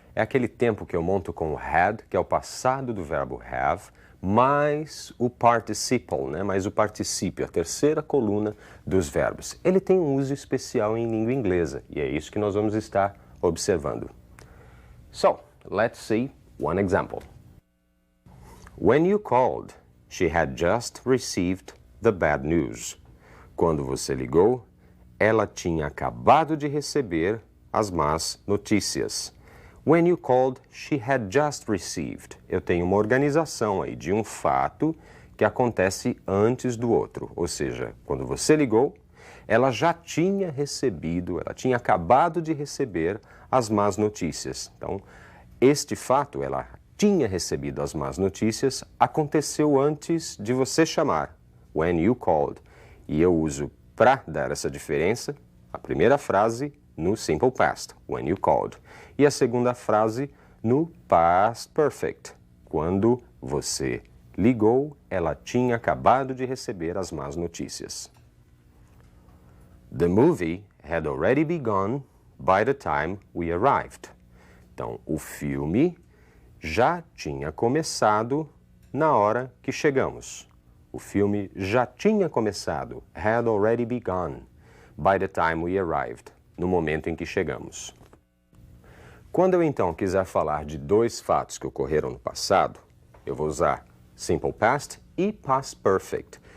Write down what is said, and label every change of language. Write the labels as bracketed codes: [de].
[pt] É aquele tempo que eu monto com o had, que é o passado do verbo have, mais o participle, né? Mais o particípio, a terceira coluna dos verbos. Ele tem um uso especial em língua inglesa e é isso que nós vamos estar observando. [en] So, let's see one example. When you called, she had just received the bad news. [pt] Quando você ligou, ela tinha acabado de receber as más notícias. [en] When you called, she had just received. [pt] Eu tenho uma organização aí de um fato que acontece antes do outro. Ou seja, quando você ligou, ela já tinha recebido, ela tinha acabado de receber as más notícias. Então, este fato, ela tinha recebido as más notícias, aconteceu antes de você chamar. [en] When you called. [pt] E eu uso para dar essa diferença a primeira frase no Simple Past, [en] when you called. [pt] E a segunda frase no Past Perfect, quando você ligou, ela tinha acabado de receber as más notícias. [en] The movie had already begun by the time we arrived. [pt] Então, o filme já tinha começado na hora que chegamos. O filme já tinha começado, [en] had already begun. by the time we arrived, [pt] no momento em que chegamos. Quando eu então quiser falar de dois fatos que ocorreram no passado, eu vou usar Simple Past e Past Perfect.